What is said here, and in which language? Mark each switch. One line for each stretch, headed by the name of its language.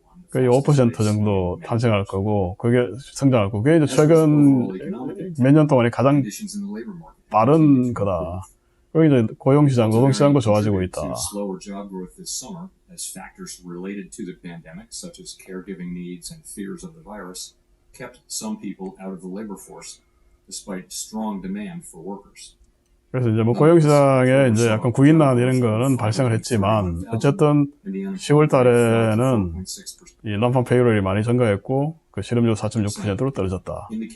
Korean: 거의 5% 정도 탄생할 거고, 그게 성장할 거고, 그게 이제 최근 몇 년 동안에 가장 빠른 거다. 그리고 이제 고용시장, 노동시장도 좋아지고 있다.
English: Slower job growth this summer as factors related to the pandemic, such as caregiving needs and fears of the virus, kept some people out of the labor force, despite strong demand for workers.
Korean: 그래서 이제 뭐 고용시장에 이제 약간 구인난 이런 거는 발생을 했지만, 어쨌든 10월 달에는 이 난방 페이롤이 많이 증가했고, 그 실업률 4.6%로 떨어졌다.